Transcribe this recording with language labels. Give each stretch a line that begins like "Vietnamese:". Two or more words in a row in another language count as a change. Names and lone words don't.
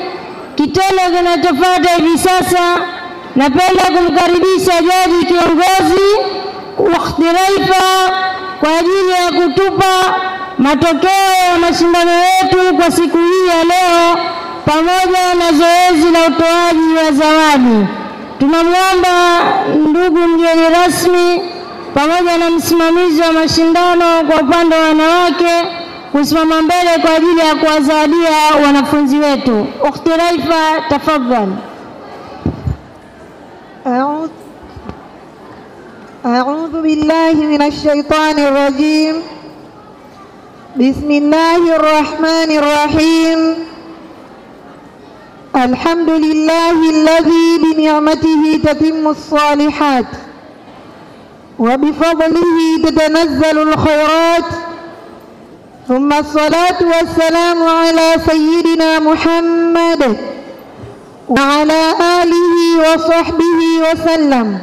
Swahili: Kitendo kinachofuata hivi sasa, napenda kumkaribisha jaji kiongozi Ukhtiraifa kwa ajili ya kutupa matokeo ya mashindano yetu kwa siku hii ya leo pamoja na zoezi la utoaji wa zawadi. Tunamwomba ndugu mgeni rasmi pamoja na msimamizi wa mashindano kwa upande wa wanawake kusimama mbele kwa ajili ya kuwazawadia wanafunzi wetu. Ukhtiraifa, tafadhali.
Arabic: أعوذ بالله من الشيطان الرجيم. بسم الله الرحمن الرحيم. الحمد لله الذي بنعمته تتم الصالحات وبفضله تتنزل الخيرات، ثم الصلاة والسلام على سيدنا محمد وعلى آله وصحبه وسلم.